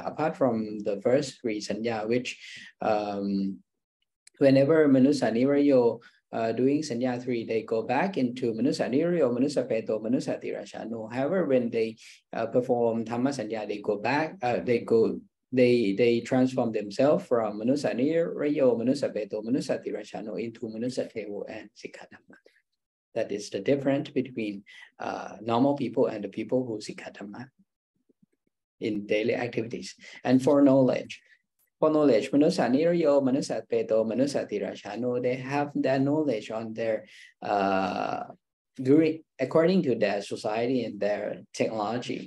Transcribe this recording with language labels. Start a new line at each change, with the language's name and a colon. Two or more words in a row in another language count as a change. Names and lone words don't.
English: Apart from the first 3 Sanya, which whenever
Pali: Manusa Nirayo
English: doing Sanya 3, they go back into
Pali: Manusa Nirayo, Manusa Peto, Manusa Tirashanu.
English: However, when they perform
Pali: Dhamma Sanya,
English: they go back, they transform themselves from
Pali: Manusa Nirayo, Manusa Beto, Manusa Tirachano
English: into
Pali: Manusa Tevo
English: and
Pali: Sikkha Dhamma.
English: That is the difference between normal people and the people who
Pali: Sikkha Dhamma
English: in daily activities. And for knowledge,
Pali: Manusa Nirayo, Manusa Beto, Manusa Tirachano,
English: they have that knowledge on their according to their society and their technology.